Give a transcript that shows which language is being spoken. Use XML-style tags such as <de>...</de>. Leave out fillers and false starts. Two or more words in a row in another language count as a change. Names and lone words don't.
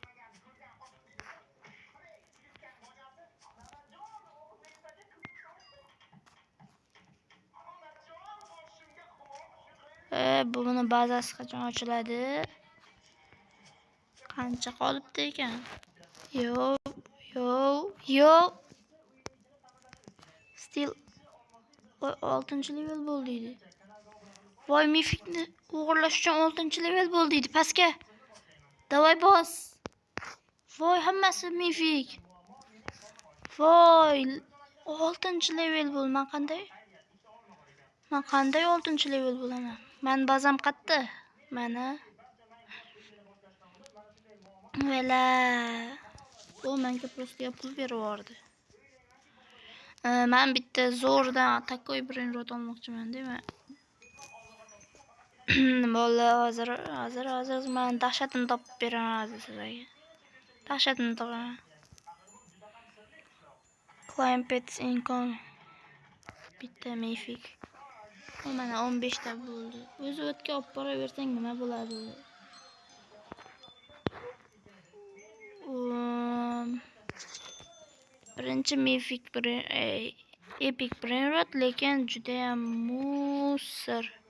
<uz>Buni bazasi qachon ochiladi? Qancha qolibdi ekan? Yo. Still 6-level bo'ldi edi. Voy, mifikni o'g'irlash uchun 6-level bo'ldi edi. Pastga. Davay bos. Voy, hammasi mifik. Voy, 6-level bo'l. Men qanday 6-level bo'laman? Men bazam qayerda? Mana. Vela. Menga prosta pul berib yubordi. Men bitta zo'rdan takoy brainrot olmoqchiman, deymi? Bola, hozir men dahshatini topib beraman sizlarga. Dahshatini topaman.</uz> <en>Climb pets income.</en> <uz>Bitta mifik. Mana 15 ta bo'ldi. O'zi o'tga olib boraversang nima bo'ladi? Birinchi mifik</uz> <en>epic brainrot,</en> <uz>lekin juda ham musor.</uz>